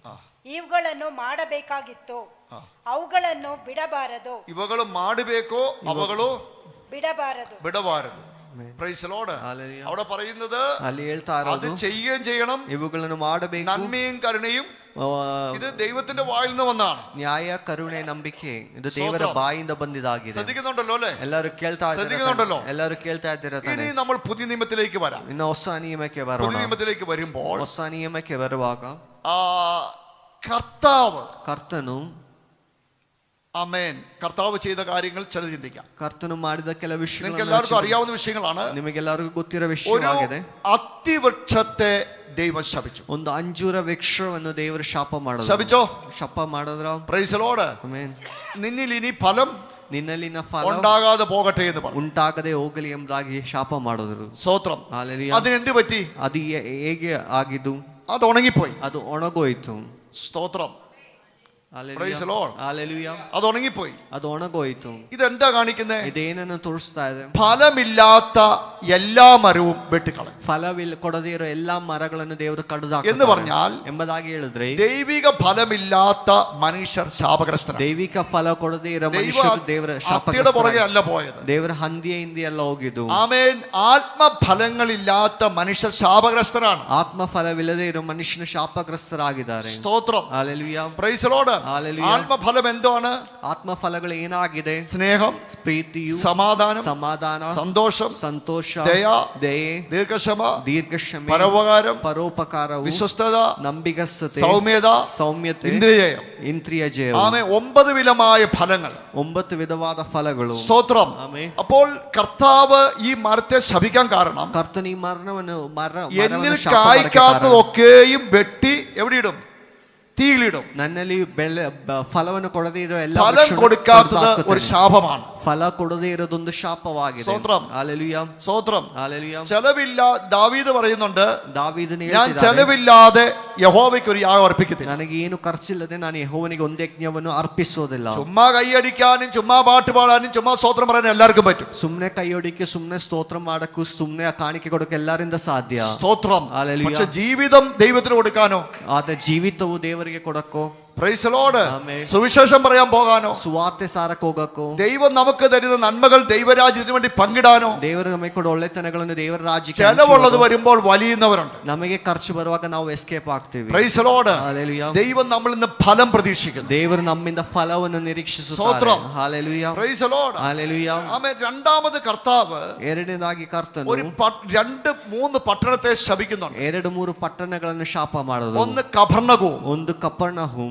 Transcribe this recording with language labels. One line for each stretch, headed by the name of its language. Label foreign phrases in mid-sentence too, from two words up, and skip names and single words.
Kannada: ಇವುಗಳನ್ನು ಮಾಡಬೇಕಾಗಿತ್ತು, ಅವುಗಳನ್ನು ಬಿಡಬಾರದು. ಇವುಗಳು ಮಾಡಬೇಕೋ ಅವಗಳು ಬಿಡಬಾರದು. ಬಿಡಬಾರದು.
English: Praise Lord.
Malayalam: Hallelujah. അവിടെ പറയുന്നത്
Kannada: ಅಲ್ಲಿ ಹೇಳ್ತಾ
Malayalam: അത്
Kannada: ಇರೋದು
Malayalam: ചെയ്യുകയും ചെയ്യണം.
Kannada: ಇವುಗಳನ್ನು ಮಾಡಬೇಕು.
Malayalam: നന്മയും കരുണയും ಆ, ഇത് ദൈവത്തിന്റെ വായിൽ നിന്ന് വന്നതാണ്.
Kannada: ನ್ಯಾಯ, ಕರುಣೆ, ನಂಬಿಕೆ ಇದು ದೇವರ ಬಾಯಿಂದ ಬಂದಿದ್ದಾಗಿದೆ.
Malayalam: ശ്രദ്ധിക്കുന്നുണ്ടല്ലോ അല്ലേ?
Kannada: ಎಲ್ಲರೂ ಕೇಳ್ತಾ
Malayalam: ശ്രദ്ധിക്കുന്നുണ്ടല്ലോ?
Kannada: ಇದ್ದಾರೆ, ಎಲ್ಲರೂ ಕೇಳ್ತಾ ಇದ್ದೀರಾ
Malayalam: ഇനി
Kannada: ತಾನೆ?
Malayalam: നമ്മൾ പുതിയ നിയമത്തിലേക്ക് വരാം.
Kannada: ಇನ್ನು ಹೊಸ ನಿಯಮಕ್ಕೆ
Malayalam: പുതിയ
Kannada: ಬರೋಣ.
Malayalam: നിയമത്തിലേക്ക് വരുമ്പോൾ
Kannada: ಹೊಸ ನಿಯಮಕ್ಕೆ ಬರುವಾಗ
Malayalam: കർത്താവ്,
Kannada: ಕರ್ತನು
Malayalam: ആമേൻ, കർത്താവ് ചെയ്ത കാര്യങ്ങൾ ചില ചിന്തിക്കാം.
Kannada: ಕರ್ತನು ಮಾಡಿದ ಕೆಲ
Malayalam: നിങ്ങൾക്ക്
Kannada: ವಿಷಯಗಳು
Malayalam: എല്ലാവർക്കും അറിയാവുന്ന വിഷയങ്ങളാണ്.
Kannada: ನಿಮಗೆಲ್ಲರಿಗೂ ಗೊತ್ತಿರೋ
Malayalam: ഒരു
Kannada: ವಿಷಯವಾಗಿದೆ.
Malayalam: അത്തിവൃക്ഷത്തെ ദൈവം ശപിച്ചു.
Kannada: ಒಂದು ಅಂಜೂರ ವೃಕ್ಷವನ್ನು ದೇವರು ಶಾಪ ಮಾಡಿದ್ರು. ശപിച്ചോ? ಶಾಪ ಮಾಡಿದ್ರ.
English: Praise Lord.
Kannada: ಆಮೆನ್.
Malayalam: നിന്നിൽ ഇനി ഫലം
Kannada: ನಿನ್ನಲ್ಲಿನ ಫಲ
Malayalam: ഉണ്ടാകാതെ പോകട്ടെ എന്ന് പറഞ്ഞു.
Kannada: ಉಂಟಾಗದೆ ಹೋಗಲಿ ಎಂಬುದಾಗಿ ಶಾಪ ಮಾಡಿದ್ರು.
Malayalam: സ്തോത്രം.
Kannada: ಹಾಲೆಲೂಯಾ.
Malayalam: അതിനെന്ത് പറ്റി?
Kannada: ಅದು ಹೇಗೆ ಆಗಿದ್ದು?
Malayalam: അത് ഉണങ്ങിപ്പോയി.
Kannada: ಅದು ಒಣಗೋಯ್ತು.
Malayalam: സ്തോത്രം.
Kannada: ಹಾಲೆಲೂಯಾ.
English: Praise the Lord.
Kannada: ಹಾಲೆಲೂಯಾ.
Malayalam: അത് ഉണങ്ങിപ്പോയി.
Kannada: ಅದು ಒಣಗೋಯ್ತು.
Malayalam: ഇതെന്താ കാണിക്കുന്നത്?
Kannada: ಇದೇನನ್ನು ತೋರಿಸ್ತಾ ಇದೆ?
Malayalam: ഫലമില്ലാത്ത എല്ലാ മരവും വെട്ടിക്കളയും
Kannada: ಕೊಡದೇ ಇರೋ ಎಲ್ಲಾ മരಗಳನ್ನು ದೇವರು
Malayalam: എന്ന് പറഞ്ഞാൽ
Kannada: ಎಂಬುದಾಗಿ ಹೇಳಿದ್ರೆ
Malayalam: ദൈവിക ഫലമില്ലാത്ത മനുഷ്യർ ശാപഗ്രസ്തരാണ്.
Kannada: ದೈವಿಕ ಫಲ ಕೊಡದೇ ಇರೋ ಮನುಷ್ಯರು ದೇವರ
Malayalam: അത്തിയുടെ പുറകെ അല്ല പോയത്.
Kannada: ದೇವರ ಹಂದಿಯ ಹಿಂದೆ ಎಲ್ಲ ಹೋಗಿದ್ದು.
Malayalam: ആമേൻ. ആത്മഫലങ്ങളില്ലാത്ത മനുഷ്യർ ശാപഗ്രസ്തരാണ്.
Kannada: ಆತ್ಮಫಲವಿಲ್ಲದೆ ಇರೋ ಮನುಷ್ಯನ ಶಾಪಗ್ರಸ್ತರಾಗಿದ್ದಾರೆ.
Malayalam: സ്തോത്രം.
Kannada: ಹಾಲೆಲೂಯಾ.
English: Praise the Lord.
Kannada: ಹಾಲೆಲೂಯಾ.
Malayalam: ആത്മഫലം എന്താണ്?
Kannada: ಆತ್ಮಫಲಗಳು ಏನಾಗಿದೆ?
Malayalam: സ്നേഹം,
Kannada: ಪ್ರೀತಿಯು,
Malayalam: സമാധാനം,
Kannada: ಸಮಾಧಾನ,
Malayalam: സന്തോഷം,
Kannada: ಸಂತೋಷ,
Malayalam: ദയ,
Kannada: ದಯೆ,
Malayalam: ദീർഘക്ഷമ,
Kannada: ದೀರ್ಘಕ್ಷಮೆ,
Malayalam: പരോപകാരം,
Kannada: ಪರೋಪಕಾರವು,
Malayalam: വിശ്വസ്തത,
Kannada: ನಂಬಿಗಸ್ತತೆ,
Malayalam: സൗമ്യത,
Kannada: ಸೌಮ್ಯತೆ,
Malayalam: ഇന്ദ്രിയജയം.
Kannada: ಇಂದ್ರಿಯ ಜಯ.
Malayalam: ആമേൻ. 9 വിധമായ ഫലങ്ങൾ.
Kannada: 9 വിധವಾದ ಫಲಗಳು.
Malayalam: സ്തോത്രം. ആമേൻ. അപ്പോൾ കർത്താവ് ഈ മരത്തെ ശപിക്കാൻ കാരണം
Kannada: ಕರ್ತನ ಈ ಮರವನ್ನು
Malayalam: എന്നിൽ കായ്ക്കാത്തതൊക്കെയും വെട്ടി എവിടെയിടും? തീയിലിടും.
Kannada: ನನ್ನಲ್ಲಿ ಫಲವನ್ನು ಕೊಡದೇ ಇರೋ ಎಲ್ಲ
Malayalam: ഫലം കൊടുക്കാത്തത് ഒരു ശാപമാണ്.
Kannada: ಫಲ ಕೊಡದೇ ಇರೋದೊಂದು ಶಾಪವಾಗಿದೆ.
Malayalam: സ്തോത്രം.
Kannada: ಹಾಲೆಲೂಯಾ.
Malayalam: സ്തോത്രം.
Kannada: ಹಾಲೆಲೂಯಾ.
Malayalam: ചെലവില്ല. ദാവീദ് പറയുന്നുണ്ട്,
Kannada: ದಾವೀದನು
Malayalam: ഞാൻ
Kannada: ಹೇಳ್ತಿದ್ದಾನೆ,
Malayalam: ചെലവില്ലാതെ യഹോവയ്ക്ക് ഒരു യാഗം അർപ്പിക്കത്തില്ല.
Kannada: ನನಗೆ ಏನು ಖರ್ಚಿಲ್ಲದೆ ನಾನು ಯೆಹೋವನಿಗೆ ಒಂದು ಯಜ್ಞವನ್ನು ಅರ್ಪಿಸೋದಿಲ್ಲ.
Malayalam: ചുമ്മാ കൈയടിക്കാനും ചുമ്മാ പാട്ട് പാടാനും ചുമ്മാ സ്തോത്രം പറയാനും എല്ലാവർക്കും പറ്റും.
Kannada: ಸುಮ್ನೆ ಕೈಯೊಡಿಕೆ, ಸುಮ್ನೆ ಸ್ತೋತ್ರ ಮಾಡಕ್ಕೂ, ಸುಮ್ನೆ ಕಾಣಿಕೆ ಕೊಡಕ್ಕೆ ಎಲ್ಲರಿಂದ ಸಾಧ್ಯ.
Malayalam: സ്തോത്രം.
Kannada: ಹಾಲೆಲೂಯಾ.
Malayalam: പക്ഷെ ജീവിതം ദൈവത്തിന് കൊടുക്കാനോ?
Kannada: ಆದ್ರೆ ಜೀವಿತವು ದೇವರಿಗೆ ಕೊಡಕ್ಕೋ,
English: Praise the Lord,
Malayalam: ആമേൻ. സുവിശേഷം പറയാൻ പോകാനോ?
Kannada: ಸುವಾರ್ತೆ ಸಾರಕ್ಕೆ ಹೋಗಕ್ಕೋ,
Malayalam: ദൈവം നമുക്ക് തരുന്ന നന്മകൾ ദൈവരാജ്യത്തിന് വേണ്ടി പങ്കിടാനോ?
Kannada: ದೇವರು ನಮಗೆ ಕೊಡೋ ಒಳ್ಳೆತನಗಳನ್ನು ದೇವರ ರಾಜ್ಯಕ್ಕೆ
Malayalam: ചെലവുള്ളത് വരുമ്പോൾ വലിയുന്നവരുണ്ട്.
Kannada: ನಮಗೆ ಖರ್ಚು ಬರುವಾಗ ನಾವು ಎಸ್ಕೇಪ್ ಆಗ್ತೀವಿ.
English: Praise the Lord.
Kannada: ಹಾಲೆಲೂಯಾ.
Malayalam: ദൈവം നമ്മളിൽ നിന്ന് ഫലം പ്രതീക്ഷിക്കുന്നു.
Kannada: ದೇವರು ನಮ್ಮಿಂದ ಫಲವನ್ನು ನಿರೀಕ್ಷಿಸುತ್ತಾರೆ.
Malayalam: സ്തോത്രം.
Kannada: ಹಾಲೆಲೂಯಾ.
English: Praise the Lord.
Kannada: ಹಾಲೆಲೂಯಾ.
Malayalam: ആമേൻ. രണ്ടാമത് കർത്താവ്
Kannada: ಎರಡನೇದಾಗಿ ಕರ್ತನು
Malayalam: ഒരു 2-3 പട്ടണത്തെ ശപിക്കുന്നുണ്ട്.
Kannada: 2-3 ಪಟ್ಟಣಗಳನ್ನು ಶಾಪ ಮಾಡೋದು.
Malayalam: ഒന്ന് കഫർനഹൂം,
Kannada: ಒಂದು ಕಪರ್ನಹೂಮ್,